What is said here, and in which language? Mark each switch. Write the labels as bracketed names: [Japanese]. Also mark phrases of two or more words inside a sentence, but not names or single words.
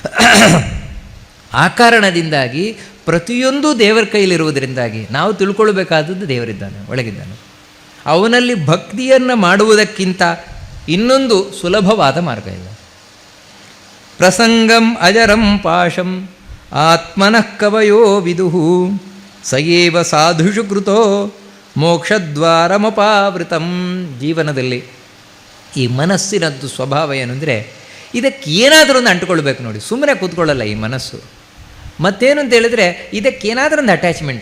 [Kannada] ಆ ಕಾರಣದಿಂದಾಗಿ ಪ್ರತಿಯೊಂದು ದೇವರ ಕೈಯಲ್ಲಿರುವುದರಿಂದಾಗಿ ನಾವು ತಿಳ್ಕೊಳ್ಬೇಕಾದದ್ದು ದೇವರಿದ್ದಾನೆ, ಒಳಗಿದ್ದಾನೆ. ಅವನಲ್ಲಿ ಭಕ್ತಿಯನ್ನು ಮಾಡುವುದಕ್ಕಿಂತ ಇನ್ನೊಂದು ಸುಲಭವಾದ ಮಾರ್ಗ ಇಲ್ಲ. [Sanskrit] ಪ್ರಸಂಗಂ ಅಜರಂ ಪಾಶಂ ಆತ್ಮನಃ ಕವಯೋ ವಿದುಹು ಸಯೇವ ಸಾಧುಷು ಕೃತೋ ಮೋಕ್ಷದ್ವಾರಮಪಾವೃತಂ. [Kannada] ಜೀವನದಲ್ಲಿ ಈ ಮನಸ್ಸಿನದ್ದು ಸ್ವಭಾವ ಏನು ಅಂದರೆ, ಇದಕ್ಕೆ ಏನಾದರೂ ಒಂದು ಅಂಟುಕೊಳ್ಬೇಕು. ನೋಡಿ, ಸುಮ್ಮನೆ ಕೂತ್ಕೊಳ್ಳಲ್ಲ ಈ ಮನಸ್ಸು. ಮತ್ತೇನು ಅಂತ ಹೇಳಿದ್ರೆ, ಇದಕ್ಕೇನಾದರೂ ಒಂದು ಅಟ್ಯಾಚ್ಮೆಂಟು.